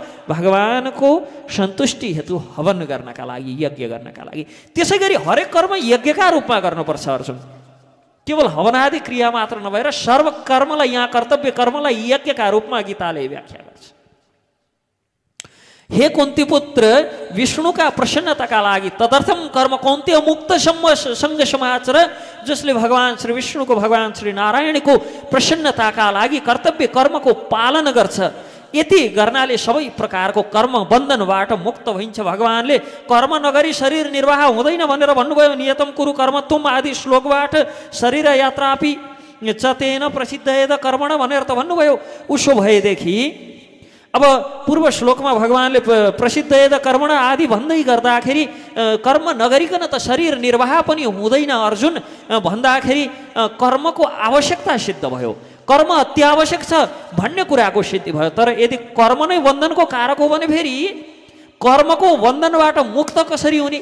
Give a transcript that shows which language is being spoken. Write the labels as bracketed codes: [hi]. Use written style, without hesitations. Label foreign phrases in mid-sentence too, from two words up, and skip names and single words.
[ne] भगवानको सन्तुष्टि हेतु हवन गर्नका लागि, यज्ञ गर्नका लागि। त्यसै गरी हरेक कर्म यज्ञका रूपमा गर्नुपर्छ अर्जुन। केवल हवनादि क्रिया मात्र नभएर सर्व कर्मलाई, यहाँ कर्तव्य कर्मलाई यज्ञका रूपमा गीताले व्याख्या गर्छ। हे कुन्ती पुत्र, विष्णुका प्रसन्नताका लागि [sa] तदर्थम कर्म कौन्तेय मुक्त संग समाचर। [ne] जसले भगवान श्री विष्णुको, भगवान श्री नारायणको प्रसन्नताका लागि कर्तव्य कर्मको पालन गर्छ। यति गर्नाले सबै प्रकारको कर्म बन्धनबाट मुक्त भइन्छ। भगवानले कर्म नगरी शरीर निर्वाह हुँदैन भनेर भन्नुभयो। [sa] नियतम कुरु कर्मत्वम [ne] आदि श्लोकबाट [sa] शरीर यात्रापि चतेन प्रसिद्ध यद कर्मण [ne] भनेर त भन्नुभयो। उसो भएदेखि अब पूर्व श्लोकमा भगवानले [sa] प्रसिद्ध यद कर्मण [ne] आदि भन्दै गर्दाखेरि कर्म नगरिकन त शरीर निर्वाह पनि हुँदैन अर्जुन भन्दाखेरि कर्मको आवश्यकता सिद्ध भयो। कर्म अत्यावश्यक छ भन्ने कुराको सिद्धि भयो। तर यदि कर्म नै बन्धनको कारक हो भने फेरि कर्मको बन्धनबाट मुक्त कसरी हुने?